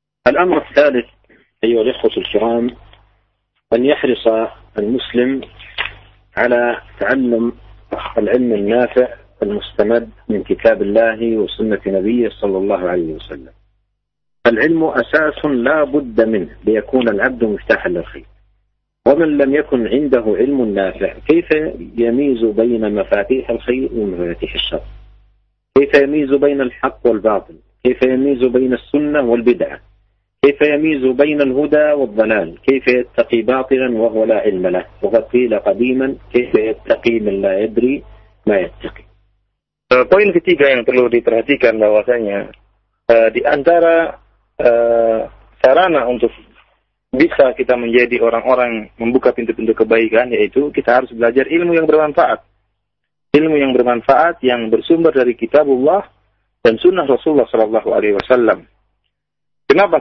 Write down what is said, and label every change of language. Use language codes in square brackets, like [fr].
[ar] Al-amr ats-tsalits ayyuhal ikhwatul kiram, an yahrisa al-muslim ala ta'allum al-'ilm an-nafi' المستمد من كتاب الله وسنة نبيه صلى الله عليه وسلم. العلم أساس لا بد منه ليكون العبد مفتاحا للخير، ومن لم يكن عنده علم نافع كيف يميز بين مفاتيح الخير ومفاتيح الشر؟ كيف يميز بين الحق والباطل؟ كيف يميز بين السنة والبدعة؟ كيف يميز بين الهدى والضلال؟ كيف يتقي باطلا وهو لا علم له؟ وقد قيل قديما: كيف يتقي من لا يدري ما يتقي. [id] Poin ketiga yang perlu diperhatikan bahwasanya di antara sarana untuk bisa kita menjadi orang-orang membuka pintu-pintu kebaikan, yaitu kita harus belajar ilmu yang bermanfaat. Ilmu yang bermanfaat yang bersumber dari kitabullah dan sunnah Rasulullah sallallahu alaihi wasallam. Kenapa?